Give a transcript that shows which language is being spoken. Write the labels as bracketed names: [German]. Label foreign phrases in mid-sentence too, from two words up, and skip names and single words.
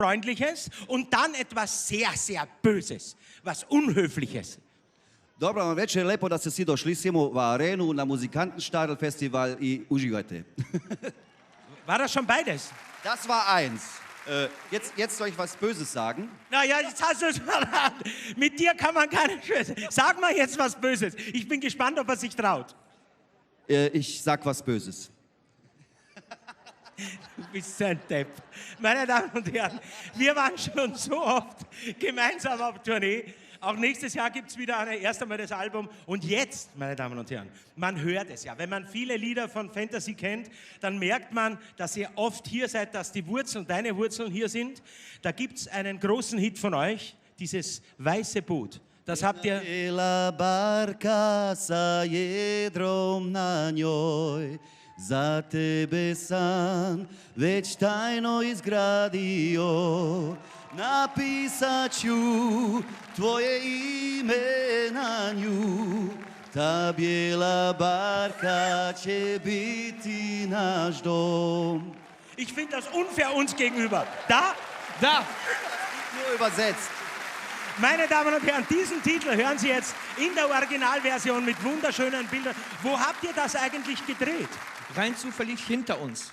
[German] Freundliches und dann etwas sehr, sehr Böses, was Unhöfliches. [Serbian] Dobro vam večer, lepo da ste svi došli u arenu na Muzikantenstadel Festival i uživajte. [German] War das schon beides? Das war eins. Jetzt soll ich was Böses sagen. Naja, jetzt hast du es verraten. Mit dir kann man gar nicht schwören. Sag mal jetzt was Böses. Ich bin gespannt, ob er sich traut. Ich sag was Böses. Du bist so ein Depp. Meine Damen und Herren, wir waren schon so oft gemeinsam auf Tournee. Auch nächstes Jahr gibt es wieder erst einmal das Album. Und jetzt, meine Damen und Herren, man hört es ja. Wenn man viele Lieder von Fantasy kennt, dann merkt man, dass ihr oft hier seid, dass die Wurzeln, deine Wurzeln hier sind. Da gibt es einen großen Hit von euch, dieses Weiße Boot. Das habt ihr... [Croatian] Biela barka sa jedrom na njoj, za tebe sam već tajno izgradio. Napisat ću tvoje ime na nju, ta bijela barka će biti naš dom. [German] Ich finde das unfair uns gegenüber. Da. Nur übersetzt. Meine Damen und Herren, diesen Titel hören Sie jetzt in der Originalversion mit wunderschönen Bildern. Wo habt ihr das eigentlich gedreht? Rein zufällig hinter uns.